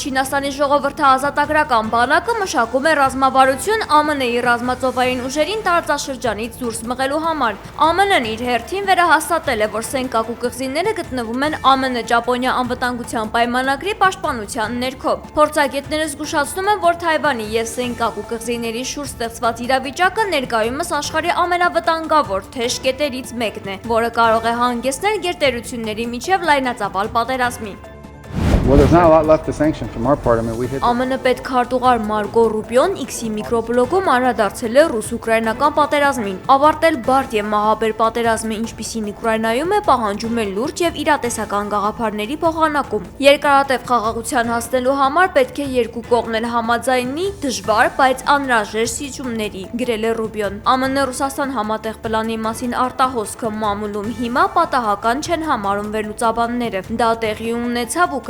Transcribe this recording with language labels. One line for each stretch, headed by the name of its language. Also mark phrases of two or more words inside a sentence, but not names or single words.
Armenian: Չինաստանի ժողովրդաազատագրական բանակը մշակում է ռազմավարություն ԱՄՆ-ի ռազմածովային ուժերին տարածաշրջանից դուրս մղելու համար։ ԱՄՆ-ն իր հերթին վերահաստատել է, որ Սենկակու կղզիները գտնվում են ԱՄՆ-Ճապոնիա անվտանգության պայմանագրի պաշտպանության ներքո։ Փորձագետները զգուշացնում են, որ Թայվանի եւ Սենկակու կղզիների շուրջ ստեղծված իրավիճակը ներկայումս աշխարհի ամենավտանգավոր թեժ կետերից մեկն է, որը կարող է հանգեցնել գերտերությունների միջև լայնածավալ պատերազմի։
English: Well, there's not a lot left to sanction from our part. I mean, we hit
Armenian: ԱՄՆ պետքարտուղար Մարգո Ռուբիոն X-ի միկրոբլոգում անդրադարձել է ռուս-ուկրաինական պատերազմին։ Ավարտել բարդ եւ մահաբեր պատերազմը, ինչպիսին Ուկրաինայում է, պահանջում է լուրջ եւ իրատեսական գաղափարների փոխանակում։ Երկարատև խաղաղության հասնելու համար պետք է երկու կողմն էլ համաձայնի դժվար, բայց անհրաժեշտ սիջումների, գրել է Ռուբիոն։ ԱՄՆ-Ռուսաստան համատեղ պլանի մասին արտահոսքը մամուլում հիմա պատահական չեն համարում վերլուծաբանները։ Դա տեղի ունեցավ ուկրաինական